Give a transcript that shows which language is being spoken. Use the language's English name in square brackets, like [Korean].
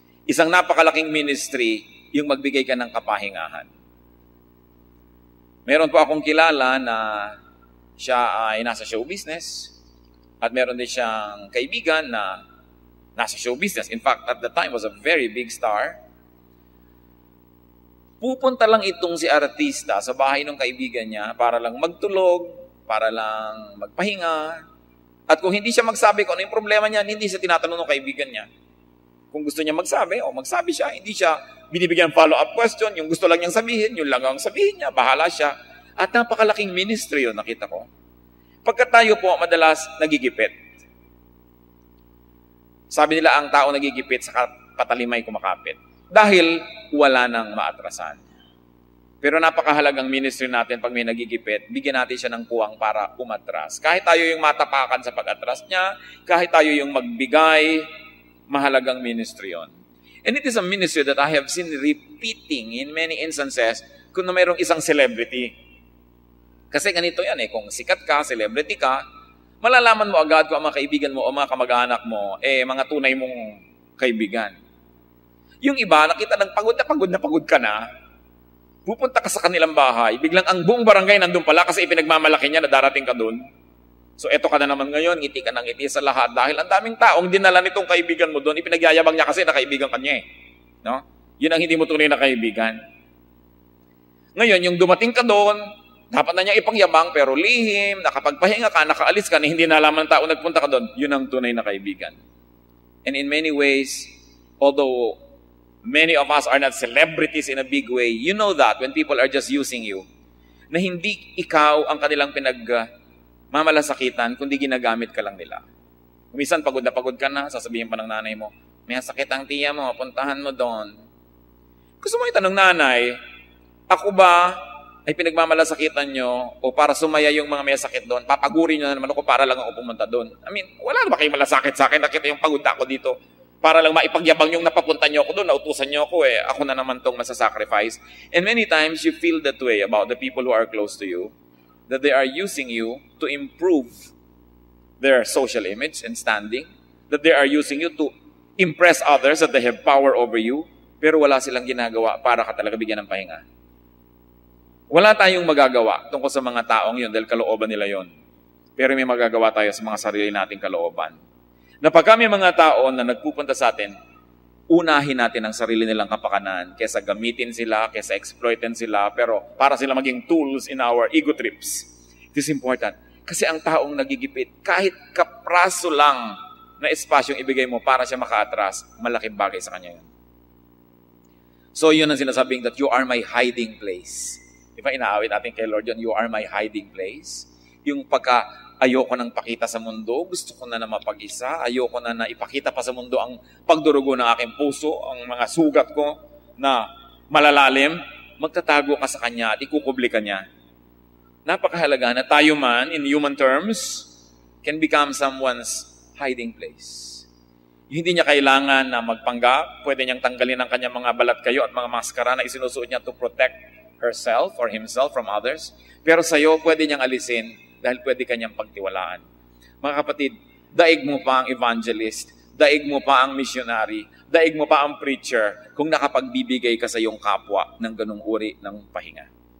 [Filipino] Isang napakalaking ministry, yung magbigay ka ng kapahingahan. Meron po akong kilala na siya ay nasa show business at meron din siyang kaibigan na nasa show business. [English] In fact, at the time was a very big star. [Filipino] Pupunta lang itong si artista sa bahay ng kaibigan niya para lang magtulog, para lang magpahinga. At kung hindi siya magsabi kung ano yung problema niya, hindi siya tinatanong ng kaibigan niya. Kung gusto niya magsabi, magsabi siya. Hindi siya binibigyan follow-up question. Yung gusto lang niyang sabihin, yun lang ang sabihin niya. Bahala siya. At napakalaking ministry yun, nakita ko. Pagka tayo po, madalas nagigipit. Sabi nila, ang tao nagigipit sa patalimay kumakapit. Dahil wala nang maatrasan. Pero napakahalagang ministry natin pag may nagigipit, bigyan natin siya ng puwang para umatras. Kahit tayo yung matapakan sa pag-atras niya, kahit tayo yung magbigay, mahalagang ministry yon. [English] And it is a ministry that I have seen repeating in many instances [Filipino] kung mayroong isang celebrity. Kasi ganito yan kung sikat ka, celebrity ka, malalaman mo agad kung ang mga kaibigan mo o mga kamag-anak mo, mga tunay mong kaibigan. Yung iba, nakita ng pagod ka na, pupunta ka sa kanilang bahay, biglang ang buong barangay nandun pala kasi ipinagmamalaki niya na darating ka dun. So eto ka na naman ngayon, ngiti ka ng ngiti sa lahat dahil ang daming taong dinala nitong kaibigan mo doon, ipinagyayabang niya kasi na kaibigan ka niya No? Yun ang hindi mo tunay na kaibigan. Ngayon, yung dumating ka doon, dapat na niya ipagyabang pero lihim, nakapagpahinga ka, nakaalis ka, na hindi nalaman ng tao nagpunta ka doon, yun ang tunay na kaibigan. [English] And in many ways, although many of us are not celebrities in a big way, you know that when people are just using you, [Filipino] na hindi ikaw ang kanilang pinagmamalasakitan, kundi ginagamit ka lang nila. Minsan pagod na pagod ka na, sasabihin pa ng nanay mo, may sakit ang tiya mo, puntahan mo doon. Gusto mo itanong nanay, ako ba ay pinagmamalasakitan nyo o para sumaya yung mga may sakit doon, papagurin nyo na naman ako para lang ako pumunta doon. I mean, wala na ba kayong malasakit sa akin? Nakita yung pagod ako dito. Para lang maipagyabang yung napapunta nyo ako doon, nautusan nyo ako ako na naman tong masasacrifice. [English] And many times, you feel that way about the people who are close to you, that they are using you to improve their social image and standing, that they are using you to impress others, that they have power over you, [Filipino] pero wala silang ginagawa para ka talaga bigyan ng pahinga. Wala tayong magagawa tungkol sa mga taong yun dahil kalooban nila yun. Pero may magagawa tayo sa mga sarili nating kalooban. Na pag kami mga tao na nagpupunta sa atin, unahin natin ang sarili nilang kapakanan kaysa gamitin sila, kaysa exploitin sila, pero para sila maging tools in our ego trips. [English] It is important. [Filipino] Kasi ang taong nagigipit, kahit kapraso lang na espasyong ibigay mo para siya makaatras, malaking bagay sa kanya yun. So yun ang sinasabing [English] that you are my hiding place. [Filipino] Di ba inaawit natin kay Lord yun, [English] you are my hiding place. [Filipino] Yung ayoko nang pakita sa mundo, gusto ko na mapag-isa, ayoko na ipakita pa sa mundo ang pagdurugo ng aking puso, ang mga sugat ko na malalalim, magtatago ka sa Kanya at ikukubli ka niya. Napakahalaga na tayo man, in human terms, [English] can become someone's hiding place. [Filipino] Hindi niya kailangan na magpanggap, pwede niyang tanggalin ang kanyang mga balat kayo at mga maskara na isinusuot niya [English] to protect herself or himself from others. [Filipino] Pero sa'yo, pwede niyang alisin dahil pwede kanyang pagtiwalaan. Mga kapatid, daig mo pa ang evangelist, daig mo pa ang missionary, daig mo pa ang preacher kung nakapagbibigay ka sa iyong kapwa ng ganung uri ng pahinga.